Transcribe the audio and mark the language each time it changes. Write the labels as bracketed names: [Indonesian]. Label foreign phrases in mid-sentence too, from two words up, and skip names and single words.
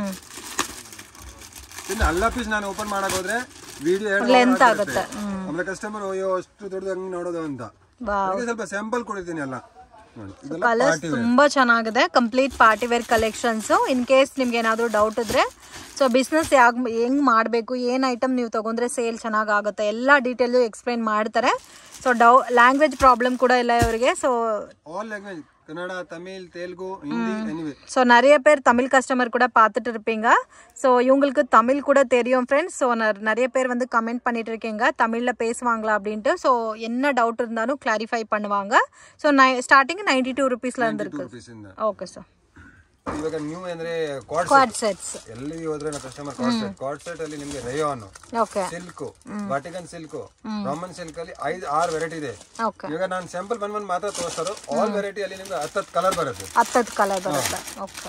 [Kannada] ಇನ್ನು ಅಲ್ಲ ಪೀಸ್ ನಾನು ಓಪನ್ ಮಾಡಕ್ ಹೋದ್ರೆ [English] video length [Kannada] ಆಗುತ್ತೆ, ಆಮೇಲೆ ಕಸ್ಟಮರ್ ಅಯ್ಯೋ ಅಷ್ಟು ದೊಡ್ಡದು ಹಂಗೆ ನೋಡೋದು ಅಂತ ಸ್ವಲ್ಪ ಸ್ಯಾಂಪಲ್ ಕೊಡ್ತೀನಿ ಎಲ್ಲ. ಕಲರ್ಸ್ ತುಂಬಾ ಚೆನ್ನಾಗಿದೆ, [English] complete party wear collections. in case [Kannada] ನಿಮ್ಗೆ ಏನಾದ್ರು ಡೌಟ್ ಇದ್ರೆ, [English] so business [Kannada] ಹೆಂಗ್ ಮಾಡಬೇಕು, ಏನ್ ಐಟಮ್ ನೀವು ತಗೊಂಡ್ರೆ ಸೇಲ್ ಚೆನ್ನಾಗ್ ಆಗುತ್ತೆ, ಎಲ್ಲ [English] detail explain [Kannada] ಮಾಡ್ತಾರೆ. [English] so language problem [Kannada] ಕೂಡ ಇಲ್ಲ ಇವರಿಗೆ. ಸೊ [English] all language Kannada, Tamil, Telugu, Hindi, anyway. [Tamil] ஸோ நிறைய பேர் தமிழ் கஸ்டமர் கூட பார்த்துட்டு இருப்பீங்க. ஸோ இவங்களுக்கு தமிழ் கூட தெரியும் ஃப்ரெண்ட்ஸ். ஸோ நிறைய பேர் வந்து கமெண்ட் பண்ணிட்டு இருக்கீங்க தமிழில் பேசுவாங்களா அப்படின்ட்டு. ஸோ என்ன டவுட் இருந்தாலும் கிளாரிஃபை பண்ணுவாங்க. ஸோ ஸ்டார்டிங் 92 ருபீஸ்ல இருந்து இருக்கு. [English] okay sir. [Kannada] ಇವಾಗ ನ್ಯೂ ಅಂದ್ರೆ [English] quad sets [Kannada] ಎಲ್ಲಿ ಹೋದ್ರೆ ನಮ್ಮ [English] customer quad set [Kannada] ಅಲ್ಲಿ ನಿಮಗೆ [English] rayon, silk, Vatican silk, Raman silk [Kannada] ಅಲ್ಲಿ 5-6 ವೆರೈಟಿ ಇದೆ. ಇವಾಗ ನಾನು ಸ್ಯಾಂಪಲ್ ಬಂದ್ ಮಾತ್ರ ತೋರಿಸ್ತಾರೋ [English] all variety [Kannada] ಅಲ್ಲಿ ನಿಮಗೆ 10 ಕಲರ್ ಬರುತ್ತೆ. 10 ಕಲರ್ ಬರುತ್ತೆ. ಓಕೆ.